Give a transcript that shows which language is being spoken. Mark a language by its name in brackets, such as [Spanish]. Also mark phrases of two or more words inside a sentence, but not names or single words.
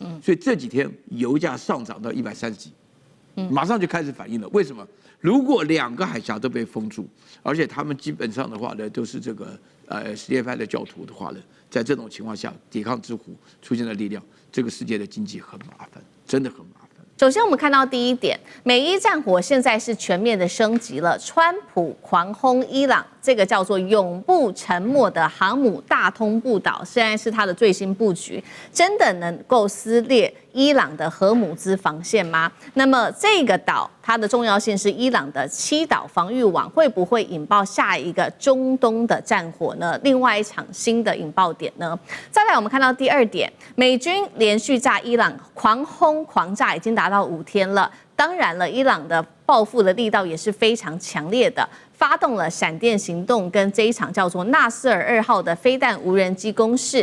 [Chinese] 所以這幾天油價上漲到130幾，馬上就開始反應了。為什麼？如果2個海峽都被封住，而且他們基本上的話呢，都是這個什葉派的教徒的話呢，在這種情況下，抵抗之虎出現的力量，這個世界的經濟很麻煩，真的很麻煩。首先，我們看到第一點，美伊戰火現在是全面的升級了。川普狂轟伊朗，這個叫做永不沉沒的航母大通布島，現在是它的最新布局，真的能夠撕裂伊朗的荷姆茲防線嗎？那麼這個島它的重要性是伊朗的7島防禦網，會不會引爆下一個中東的戰火呢？另外一場新的引爆點呢？再來，我們看到第二點，美軍連續炸伊朗，狂轟狂炸，已經達到5天了。當然了，伊朗的報復的力道也是非常強烈的，發動了閃電行動跟這一場叫做納斯爾2號的飛彈無人機攻勢。